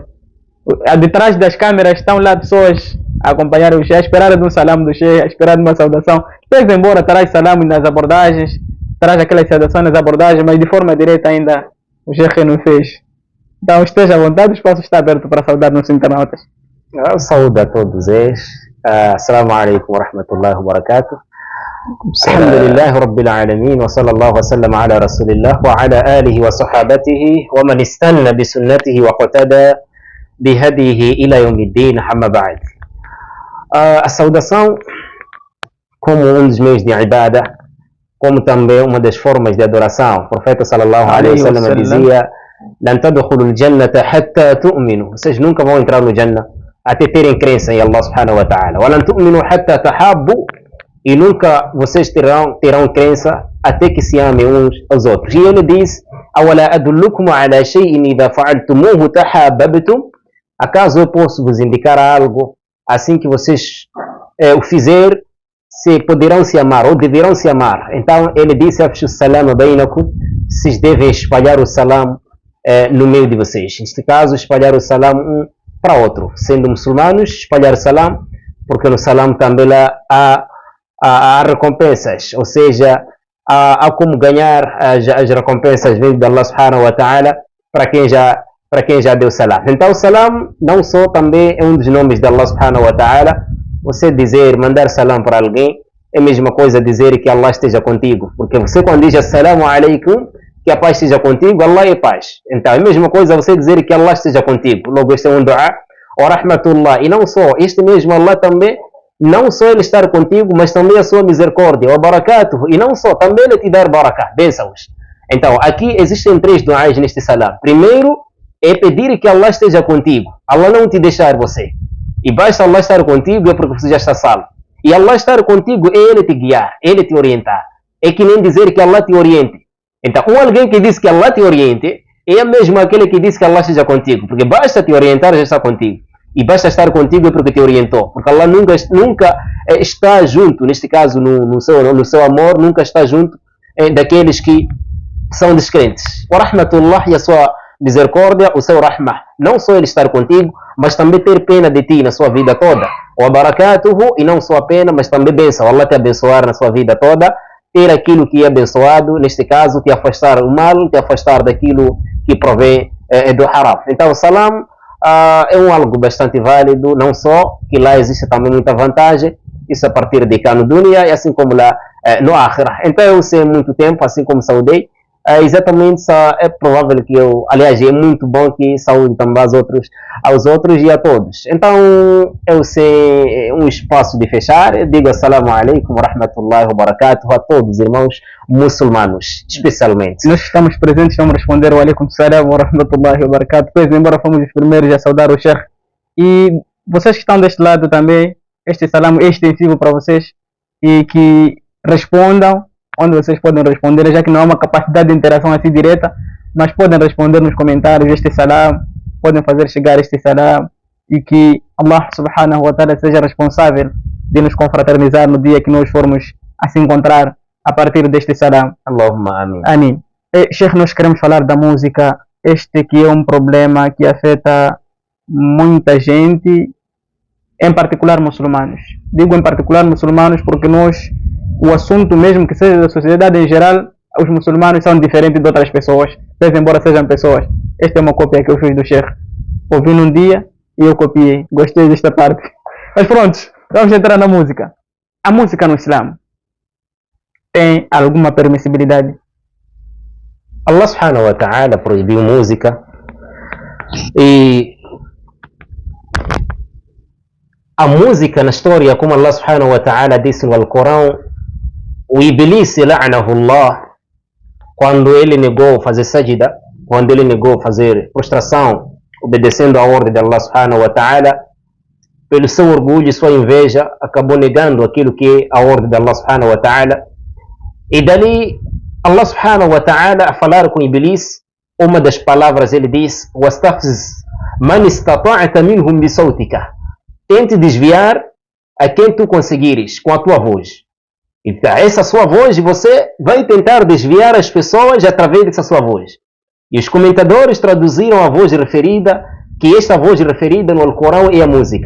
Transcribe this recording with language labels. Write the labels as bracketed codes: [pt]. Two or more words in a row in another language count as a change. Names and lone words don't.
[pt] Detrás das câmeras estão lá pessoas a acompanhar o Sheikh, a esperar de um salam do Sheikh, a esperar de uma saudação. Fez embora, traz salam nas abordagens, traz aquelas saudações nas abordagens, mas de forma direta ainda o Sheikh não fez. Então esteja à vontade, o espaço está aberto para saudar nossos internautas. Eu saúdo a todos eles. [ar] السلام عليكم ورحمة الله وبركاته. الحمد لله رب العالمين وصلى الله وسلم على رسول الله وعلى آله وصحابته ومن استن بسنته واقتدى بهديه إلى يوم الدين، أما بعد. [pt] A saudação como um dos meios de ibada, como também uma das formas de adoração. O profeta [ar] صلى الله عليه وسلم dizia: "لن تدخلوا الجنة حتى تؤمنوا", [pt] vocês nunca vão entrar no Jannah até terem crença em [ar] الله سبحانه وتعالى. "ولا تؤمنوا حتى تحابوا", [pt] e nunca vocês terão crença até que se amem uns aos outros. E ele diz: [ar] "أولا أدلكم على شيء إذا فعلتموه تحاببتم", [pt] acaso eu posso vos indicar algo, assim que vocês o fizer, se poderão se amar ou deverão se amar. Então ele disse: [ar] "أفشوا السلام بينكم", [pt] vocês devem espalhar o salam no meio de vocês. Neste caso, espalhar o salam um para outro, sendo muçulmanos, espalhar o salam, porque no salam também lá há recompensas, ou seja, há como ganhar as recompensas vindo de [ar] الله سبحانه وتعالى [pt] para quem já deu salam. Então o salam não só também é um dos nomes de [ar] الله سبحانه وتعالى. [pt] Você mandar salam para alguém é a mesma coisa dizer que Allah esteja contigo, porque você quando diz [ar] السلام عليكم, [pt] que a paz esteja contigo, Allah é paz. Então é a mesma coisa você dizer que Allah esteja contigo. Logo este é um dua, [ar] ورحمة الله. [pt] E não só, este mesmo Allah também, não só ele estar contigo, mas também a sua misericórdia, [ar] وبركاته. [pt] E não só, também ele te dar barakah, bênçãos. Então aqui existem 3 duas neste salam. Primeiro é pedir que Allah esteja contigo, Allah não te deixar você. E basta Allah estar contigo é porque você já está salvo. E Allah estar contigo é ele te guiar, ele te orientar. É que nem dizer que Allah te oriente. Então, alguém que diz que Allah te oriente é mesmo aquele que diz que Allah esteja contigo, porque basta te orientar, já está contigo. E basta estar contigo é porque te orientou, porque Allah nunca está junto, neste caso no seu amor, nunca está junto daqueles que são descrentes. [ar] ورحمة الله, [pt] e a sua misericórdia, o seu rahmah, não só ele estar contigo, mas também ter pena de ti na sua vida toda. [ar] وبركاته, [pt] e não só a pena, mas também bênção, Allah te abençoar na sua vida toda. Ter aquilo que é abençoado, neste caso, te afastar do mal, te afastar daquilo que provém do haram. Então, o salam é algo bastante válido, não só que lá existe também muita vantagem, isso a partir de cá no dunya e assim como lá no akhirah. Então, eu sei muito tempo, assim como saudei, exatamente é provável que aliás, é muito bom que saúde também aos outros e a todos. Então, eu sei um espaço de fechar, eu digo [ar] السلام عليكم ورحمة الله وبركاته [pt] a todos os irmãos muçulmanos, especialmente. Nós estamos presentes, vamos responder o [ar] عليكم السلام ورحمة الله وبركاته. [pt] Pois, embora fomos os primeiros a saudar o Sheikh, e vocês que estão deste lado também, este salam é extensivo para vocês e que respondam onde vocês podem responder, já que não há uma capacidade de interação assim direta, mas podem responder nos comentários este salam, podem fazer chegar este salam, e que [ar] الله سبحانه وتعالى [pt] seja responsável de nos confraternizar no dia que nós formos a se encontrar a partir deste salam. [ar] اللهم آمين. [pt] Amin. Sheikh, nós queremos falar da música, este que é um problema que afeta muita gente, em particular muçulmanos. Digo em particular muçulmanos porque o assunto mesmo que seja da sociedade em geral, os muçulmanos são diferentes de outras pessoas, pese embora sejam pessoas. Esta é uma cópia que eu fiz do Sheikh. Ouvi num dia e eu copiei. Gostei desta parte. Mas pronto, vamos entrar na música. A música no Islã tem alguma permissibilidade? [ar] الله سبحانه وتعالى [pt] proibiu música e a música na história, como [ar] الله سبحانه وتعالى [pt] disse no Alcorão, o Iblis, la'anahullah, quando ele negou fazer sajda, quando ele negou fazer prostração, obedecendo à ordem de [ar] الله سبحانه وتعالى, [pt] pelo seu orgulho e sua inveja, acabou negando aquilo que é a ordem de [ar] الله سبحانه وتعالى. [pt] E dali, [ar] الله سبحانه وتعالى, [pt] a falar com Iblis, uma das palavras ele diz: [ar] "واستفزز من استطعت منهم بصوتك." [pt] Tente desviar a quem tu conseguires com a tua voz. Então, essa sua voz, você vai tentar desviar as pessoas através dessa sua voz. E os comentadores traduziram a voz referida, que esta voz referida no Alcorão é a música.